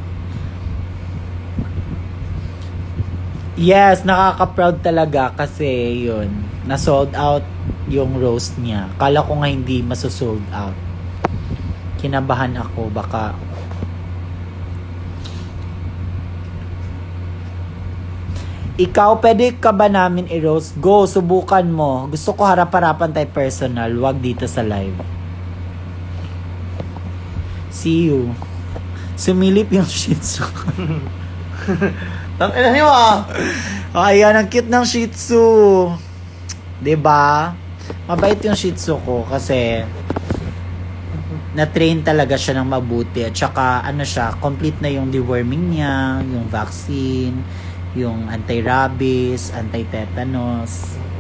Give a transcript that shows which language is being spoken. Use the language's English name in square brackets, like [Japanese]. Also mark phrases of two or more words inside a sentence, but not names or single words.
[Filipino] Yes, nakaka-proud talaga kasi yun, na- [English] sold out [Filipino] yung roast niya. Kala ko nga hindi maso- [English] sold out. [Filipino] Kinabahan ako, baka ikaw, pwede ka ba namin i-roast? Go, subukan mo. Gusto ko harap-harapan tayo personal. Wag dito sa live. [English] See you. [Filipino] Sumilip yung Shih Tzu. Tang ina niyo ah. Ayan, ang cute ng Shih Tzu. 'Di ba? Mabait yung Shih Tzu ko kasi na-train talaga siya ng mabuti. At saka, siya, complete na yung deworming niya, yung vaccine, yung anti-rabies, anti-tetanus.